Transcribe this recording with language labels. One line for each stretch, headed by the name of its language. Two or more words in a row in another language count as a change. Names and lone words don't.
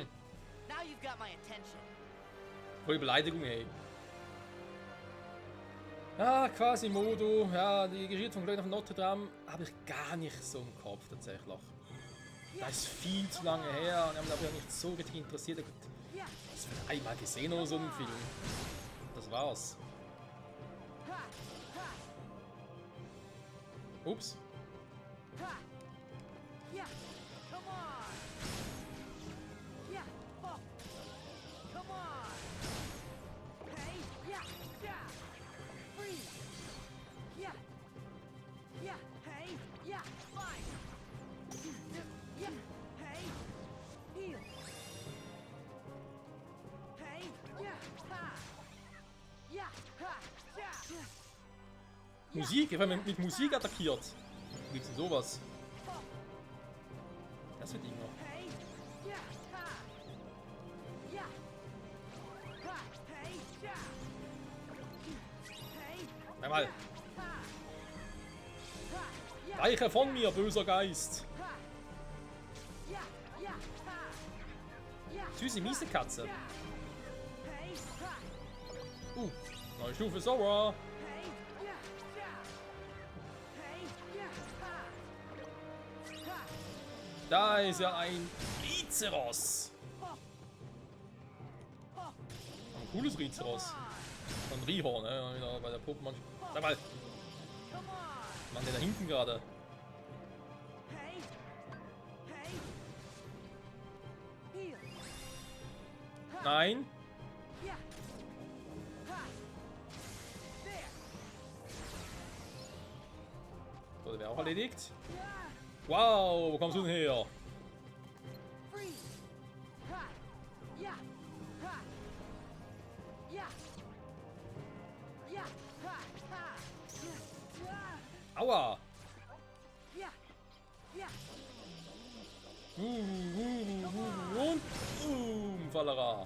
English: Now you've got my attention.
German: Voll Beleidigung, ey. Ja, Quasimodo, ja, die Geschichte von Glöckner von Notre Dame habe ich gar nicht so im Kopf tatsächlich. Das ist viel zu lange her und ich habe mich auch nicht so richtig interessiert. Das wird einmal gesehen oder so im Film. Das war's. Ups.
English: Yeah. Come on. Yeah. Oh. Come on. Hey. Yeah. Yeah. Freeze. Yeah. Yeah. Hey. Yeah. Fine. Yeah. Hey. Heal. Hey. Yeah. Ha. Yeah. Ha. Yeah.
German: Musik, ich werde mit Musik attackiert. Wie gibt's denn sowas? Das wird Ding noch. Hey. Yeah. Ha. Yeah. Ha. Hey. Yeah. Hey. Einmal. Ha. Ha. Yeah. Weiche von mir, böser Geist. Ha. Yeah. Yeah. Ha. Yeah. Süße, miese Katze. Yeah. Hey. Ha. Neue Stufe Sora. Hey. Yeah. Yeah. Hey. Yeah. Ha. Ha. Da ist ja ein Rizeros. Ein cooles Rizeros. Ein Rihorn, ne? Wieder bei der Pokémon. Sag mal,
English: Come on.
German: Mann, der da hinten gerade. Hey. Hey. Heal. Nein. Yeah. Ha. There. So, der wäre auch erledigt. Yeah. Wow, wo kommst du denn her? Freeze. Ha. Yeah. Ha. Yeah. Yeah. Ha. Ha. Yeah. Aua. Yeah. Yeah. Und Fallera.